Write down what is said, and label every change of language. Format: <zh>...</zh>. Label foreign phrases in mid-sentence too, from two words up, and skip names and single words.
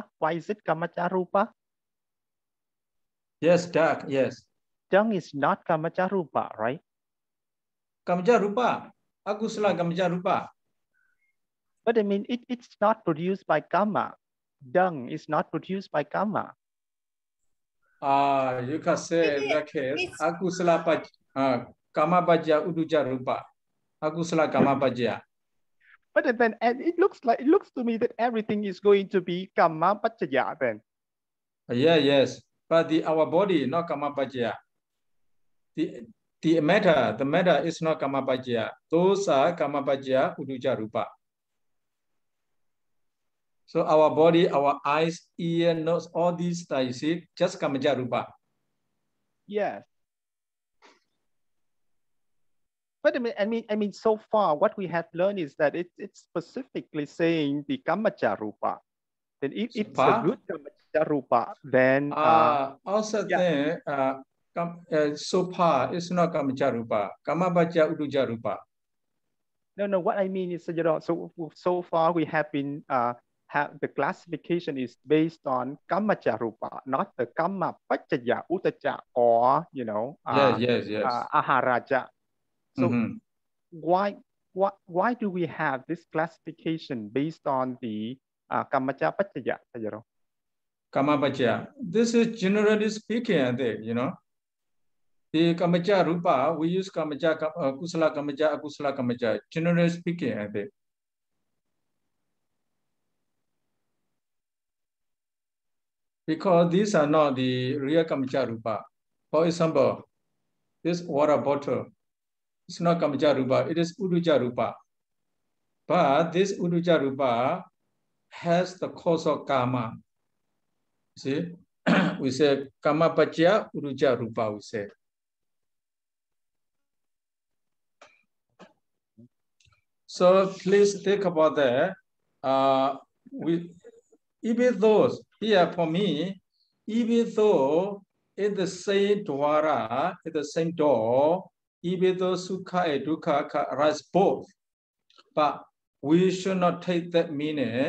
<en>Why is it kamaja-rupa? Yes, dark, yes. Dung is not kamaja-rupa, right?</en> <pi>Kamaja-rupa, akusala kamaja-rupa.</pi> <en>But I mean, it's not produced by kama. Dung is not produced by kama. You can say in that case,</en> <pi>akusala kama bhaja uduja rupa. Akusala kama bhaja.</pi> <en>But then it looks to me that everything is going to be</en> <pi>kama bhajaya</pi> <en>then. Yeah, yes. But our body not</en> <pi>kama bhaja.</pi> <en>The matter is not</en> <pi>kama bhaja.</pi> <en>Those are</en> <pi>kama bhaja uduja rupa.</pi> <en>So our body, our eyes, ear, nose, all these, you see, just</en> <pi>kamaja rupa.</pi> <en>Yes. But I mean, so far what we have learned is that it's specifically saying the</en> <pi>kamaja rupa.</pi> <en>Then if it's a good</en> <pi>kamaja rupa,</pi> <en>then also then so far it's not</en> <pi>kamaja rupa. Kamabaja uduja rupa.</pi> <en>No. What I mean is, so far we have been the classification is based on</en> <pi>kamaja rupa,</pi> <en>not the</en> <pi>kama pachaya utaja</pi> <en>or yes. aharaja. So why do we have this classification based on the</en> <pi>kamaja pachaya? Kama pachaya.</pi> <en>This is generally speaking, the</en> <pi>kamaja rupa</pi> <en>we use</en> <pi>kamaja kusala kamaja akusala kamaja.</pi> <en>Generally speaking, I think. Because these are not the real</en> <pi>kamaja rupa.</pi> <en>For example, this water bottle, it's not</en> <pi>kamaja rupa,</pi> <en>it is</en> <pi>uduja rupa.</pi> <en>But this</en> <pi>uduja rupa</pi> <en>has the cause of karma. See, we say</en> <pi>kama pachya uduja rupa,</pi> <en>we say. So please think about that. Even though, here for me, even though in the same dwara, in the same door, even though sukha and dukkha arise both, but we should not take that meaning.</en>